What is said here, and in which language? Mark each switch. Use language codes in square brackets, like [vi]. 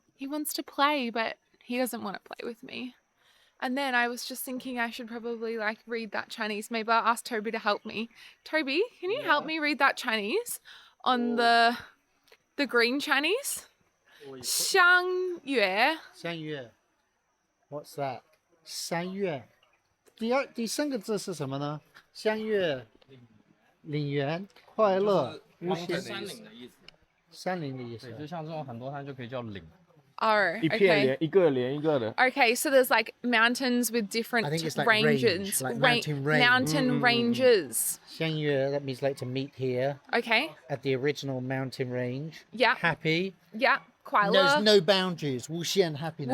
[en] He wants to play, but he doesn't want to play with me. And then I was just thinking I should probably like read that Chinese. Maybe I'll ask Toby to help me. Toby, can you help me read that Chinese on the green Chinese? [zh] 相约. 相约 [en] What's that? [zh] 三月第三个字是什么呢？相约领缘快乐无限山岭的意思。山林的意思。对，就像这种很多它就可以叫岭。 [en] Oh, [zh] 一片 [en] okay. [zh] 连一个连一个的。 [en] Okay, so there's like mountains with different I think it's like ranges. range, like mountain range. Mountain ranges. [zh] 相约 [en] that means like to meet here Okay. at the original mountain range. Yeah. Happy. Yeah. 快乐. There's no boundaries. 无限 happiness.